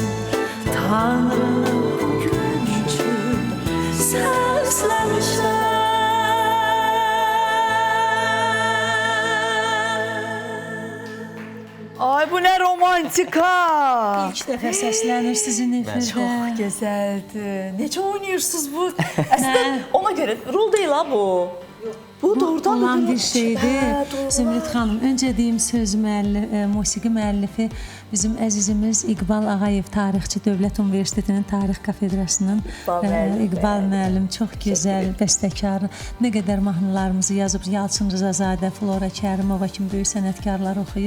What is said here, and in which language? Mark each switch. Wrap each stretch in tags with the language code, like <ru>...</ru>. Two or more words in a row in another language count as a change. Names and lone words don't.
<az>Tanrını bugün üçün səsləmişəm.</az> <tr>Ay bu ne romantika.</tr> <az>İlk dəfə səslənir sizin efirdə.</az> <tr>Çok güzeldi. Nece oynuyorsunuz bu? Aslında ona göre rol değil ha bu. Bu doğrudan olan da bir şeydir.</tr> <az>Zümrüt xanım, öncə deyim söz musiqi müəllifi bizim əzizimiz İqbal Ağayev, tarixçi, Dövlət Universitetinin Tarix Kafedrasının İqbal müəllim, çox gözəl bəstəkar. Nə qədər mahnılarımızı yazıb, Yalçın Rızazadə, Flora Kərimova kimi böyük sənətkarlar oxuyub.</az>